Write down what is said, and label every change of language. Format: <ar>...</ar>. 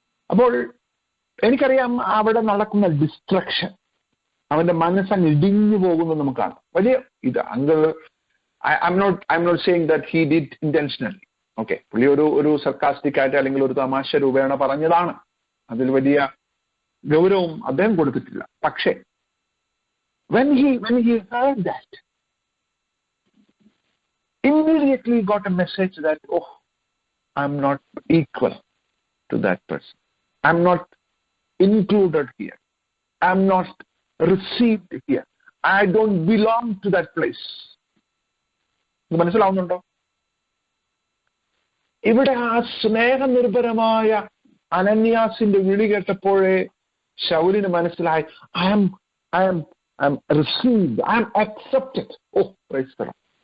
<ml>അപ്പോൾ എനിക്കറിയാം അവിടെ നടക്കുന്ന ഡിസ്ട്രക്ഷൻ, അവന്റെ മനസ്സങ്ങ് ഇടിഞ്ഞു പോകുന്നത് നമുക്ക് കാണാം. വലിയ ഇത് uncle,</ml> <en>I am not saying that he did intentionally.</en> <ml>Okay, പുള്ളി ഒരു സർക്കാസ്റ്റിക് ആയിട്ട് അല്ലെങ്കിൽ ഒരു തമാശ രൂപേണ പറഞ്ഞതാണ്. അതിൽ വലിയ ഗൗരവം അദ്ദേഹം കൊടുത്തിട്ടില്ല. പക്ഷേ</ml> <en>when he heard that, immediately got a message that, oh, I'm not equal to that person. I'm not included here. I'm not received here. I don't belong to that place.</en> <ml>മനസ്സിലാവുന്നുണ്ടോ? ഇവിടെ ആ സ്നേഹനിർഭരമായ അനന്യാസിന്റെ വിളി കേട്ടപ്പോഴേ ശൗലിന് മനസ്സിലായി,</ml> <en>I am received, I am accepted. Oh, praise the Lord.</en>